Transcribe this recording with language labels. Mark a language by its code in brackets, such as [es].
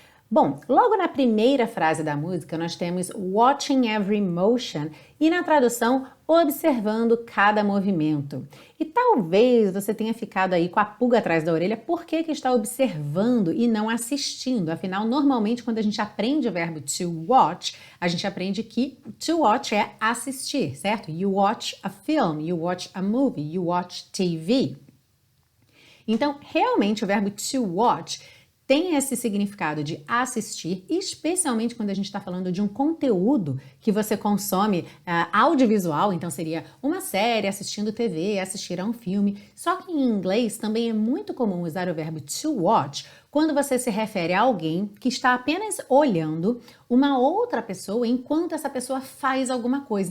[pt] Bom, logo na primeira frase da música nós temos [en] watching every motion [pt] e na tradução observando cada movimento. E talvez você tenha ficado aí com a pulga atrás da orelha, por que está observando e não assistindo? Afinal, normalmente quando a gente aprende o verbo to watch, a gente aprende que to watch é assistir, certo? [en] You watch a film, you watch a movie, you watch TV. [pt] Então, realmente o verbo to watch tem esse significado de assistir, especialmente quando a gente está falando de um conteúdo que você consome audiovisual, então seria uma série, assistindo TV, assistir a um filme. Só que em inglês também é muito comum usar o verbo to watch quando você se refere a alguém que está apenas olhando uma outra pessoa enquanto essa pessoa faz alguma coisa.